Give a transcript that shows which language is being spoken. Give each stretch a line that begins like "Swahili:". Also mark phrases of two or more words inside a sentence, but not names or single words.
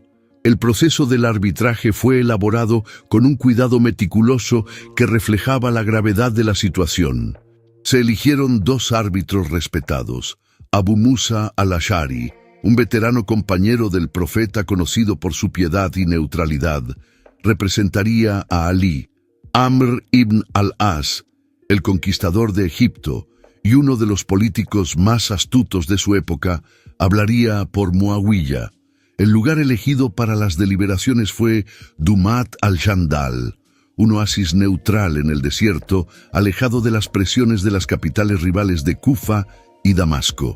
Spanish: El proceso del arbitraje fue elaborado con un cuidado meticuloso que reflejaba la gravedad de la situación. Se eligieron dos árbitros respetados: Abu Musa al-Ash'ari, un veterano compañero del profeta conocido por su piedad y neutralidad, representaría a Ali. Amr ibn al-As, el conquistador de Egipto y uno de los políticos más astutos de su época, hablaría por Muawiyah. El lugar elegido para las deliberaciones fue Dumat al-Jandal, un oasis neutral en el desierto, alejado de las presiones de las capitales rivales de Kufa y Damasco.